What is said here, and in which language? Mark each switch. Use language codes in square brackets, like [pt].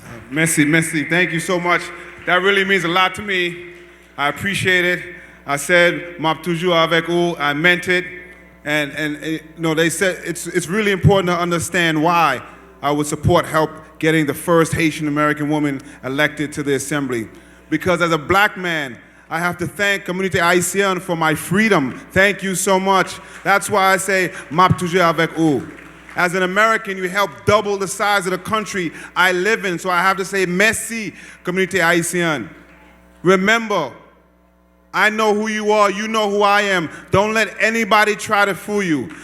[en] Merci. Thank you so much. That really means a lot to me. I appreciate it. I said, [ht] "Map toujours avec vous." [en] I meant it. And you know, they said it's really important to understand why I would support help getting the first Haitian American woman elected to the assembly. Because as a black man, I have to thank Communauté Haïtienne for my freedom. Thank you so much. That's why I say, [ht] "Map toujours avec vous." [en] As an American, you helped double the size of the country I live in, so I have to say, merci, Communauté Haïtienne. Remember, I know who you are, you know who I am. Don't let anybody try to fool you.